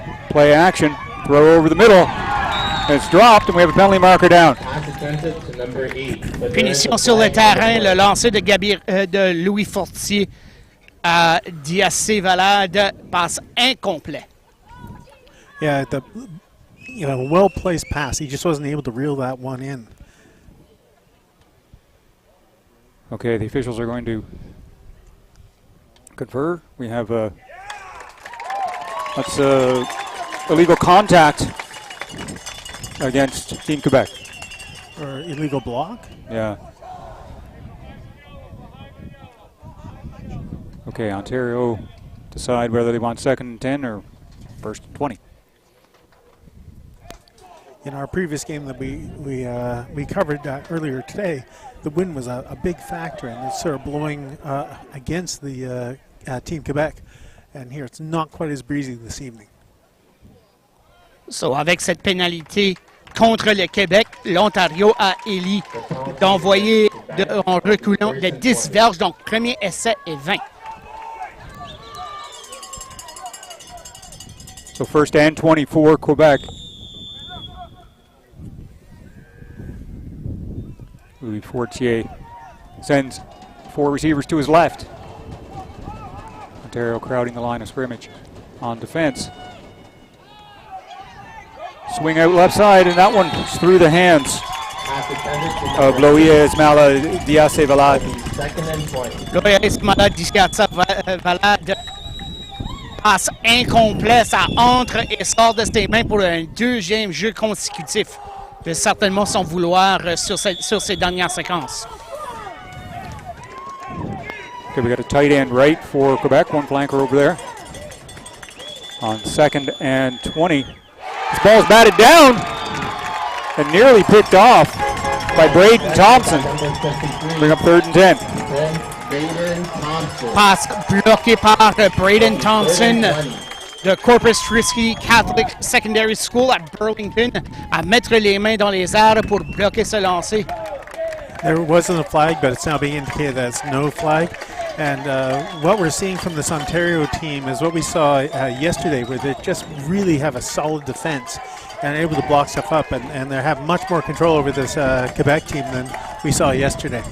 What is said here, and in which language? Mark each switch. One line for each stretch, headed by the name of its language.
English: Play action, throw over the middle. It's dropped, and we have a penalty marker down.
French: Punition sur le terrain, le lancer de Louis Fortier à Diasse Valade passe incomplet.
English: Yeah, well-placed pass. He just wasn't able to reel that one in. Okay, the officials are going to confer. We have that's illegal contact against Team Quebec. Or illegal block? Yeah. Okay, Ontario decide whether they want second and 10 or first and 20. In our previous game that we covered earlier today, the wind was a big factor, and it's sort of blowing against the Team Quebec. And here it's not quite as breezy this evening.
French: So, avec cette pénalité contre le Québec, l'Ontario a élu d'envoyer en reculant de 10 verges, donc premier essai et 20.
English: So first and 20 for Quebec. Louis Fortier sends 4 receivers to his left. Ontario crowding the line of scrimmage on defense. Swing out left side, and that one is through the hands of Loia Ismaila Diasse Valade.
French: Loia Ismaila Diasse Valade passe incomplet, ça entre et sort de ses mains pour un deuxième jeu consécutif. Il va certainement s'en vouloir sur ces dernières séquences.
English: Okay, we got a tight end right for Quebec, one flanker over there. On 2nd and 20. This ball's batted down and nearly picked off by Braden Thompson. Bring up 3rd and 10.
French: Passe bloquée par Braden Thompson de Corpus Christi Catholic Secondary School at Burlington à mettre les mains dans les airs pour bloquer ce lancer.
English: There wasn't a flag, but it's now being indicated that it's no flag. And what we're seeing from this Ontario team is what we saw yesterday, where they just really have a solid defense and are able to block stuff up, and they have much more control over this Quebec team than we saw yesterday.